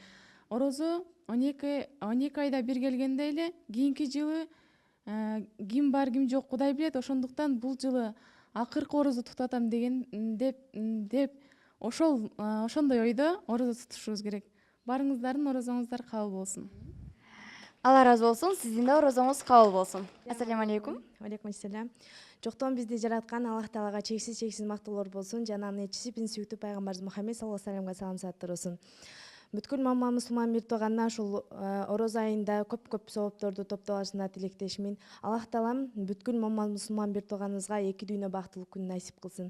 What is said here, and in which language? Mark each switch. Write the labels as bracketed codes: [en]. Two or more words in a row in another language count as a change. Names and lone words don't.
[ky] Орозо 12 айда бир келгенде эле, кийинки жылы ким бар, ким жок Кудай билет. Ошондуктан бул жылы акыркы орозо тутатам деп ошондой ойдо орозо тутушубуз керек. Барыңыздардын орозоңуздар кабыл болсун. Алла разы болсун, сиздин да орозоңуз кабыл болсун. [ar] السلام عليكم. عليكم السلام. [ky] Жоктон бизди жараткан Аллах Таалага чексиз мактоолор болсун. Жана анын элчиси биздин сүйүктүү пайгамбарыбыз Мухаммед [ar] صلى الله عليه وسلم [ky] салам сааттар болсун. Бүткүл мамма мусулман бир туугандар ушул орозо айында көп соопторду топтолашына тилектешмин. Аллах Таалам бүткүл мамма мусулман бир тууганыбызга эки дүйнө бактылуу күн насип кылсын.